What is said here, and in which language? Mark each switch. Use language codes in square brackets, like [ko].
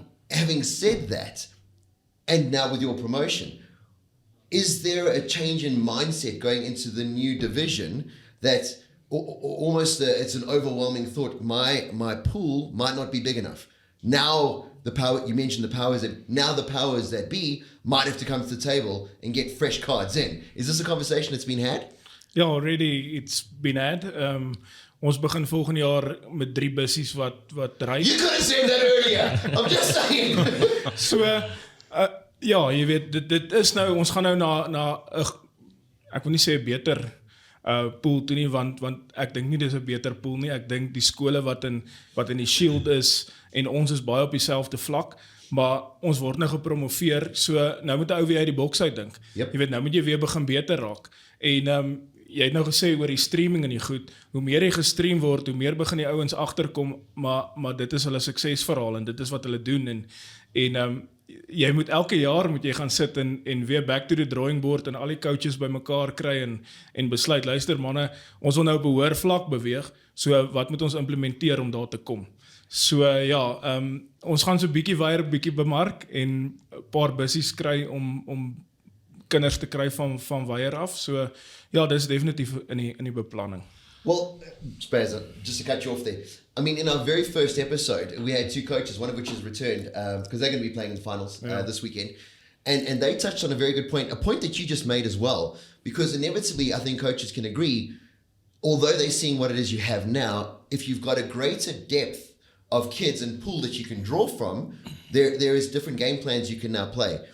[en] Having said that, and now with your promotion, is there a change in mindset going into the new division that almost it's an overwhelming thought? My pool might not be big enough. Now you mentioned the powers that be might have to come to the table and get fresh cards in. Is this a conversation that's been had? Ja, already it's been had. [af] Ons begin volgende jaar met 3 bussies wat ry. [en] You could have said that earlier. I'm just saying. [af] So ja, jy weet dit is nou ons gaan nou na ek wil nie sê 'n beter pool toe nie want ek dink nie dis 'n beter pool nie. Ek dink die skole wat in die Shield is en ons is baie op dieselfde vlak, maar ons word nou gepromoveer. So nou moet 'n ou weer uit die boks uit dink. [en] Yep. [af] Jy weet nou moet jy weer begin beter raak. En jy het nou gesê oor die streaming en die goed. Hoe meer jy gestream word, hoe meer begin die ouens agterkom, maar dit is hulle suksesverhaal en dit is wat hulle doen en jy moet elke jaar moet jy gaan sit en weer back to the drawing board en al die coaches bymekaar kry en besluit, luister manne, ons wil nou op 'n hoër vlak beweeg, so wat moet ons implementeer om daar te kom? So ja, ons gaan so bietjie weier, bietjie bemark en 'n paar bussies kry om kinders te kry van weier af. So ja, dis definitief in die beplanning. [en] Well, Spaz, just to cut you off there. I mean, in our very first episode, we had 2 coaches, one of which has returned because they're going to be playing in the finals this weekend. And they touched on a very good point, a point that you just made as well, because inevitably I think coaches can agree, although they're seeing what it is you have now, if you've got a greater depth of kids and pool that you can draw from, there is different game plans you can now play.